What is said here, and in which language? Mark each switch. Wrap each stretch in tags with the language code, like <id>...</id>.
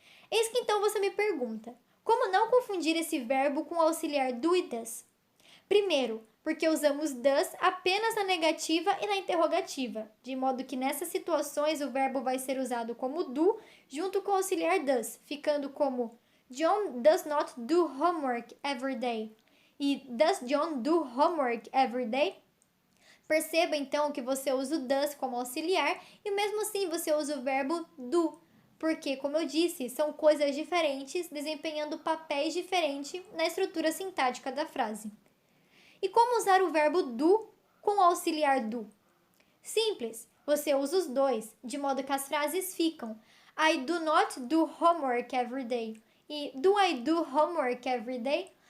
<pt>Eis que então você me pergunta, como não confundir esse verbo com o auxiliar do e does? Primeiro, porque usamos does apenas na negativa e na interrogativa, de modo que nessas situações o verbo vai ser usado como do junto com o auxiliar does, ficando como</pt> <en>John does not do homework every day. E does John do homework every day?</en> <pt>Perceba então que você usa o does como auxiliar e mesmo assim você usa o verbo do, porque, como eu disse, são coisas diferentes desempenhando papéis diferentes na estrutura sintática da frase. E como usar o verbo do com o auxiliar do? Simples, você usa os dois, de modo que as frases ficam</pt> <en>I do not do homework every day</en> <pt>e</pt> <en>Do I do homework every day?</en>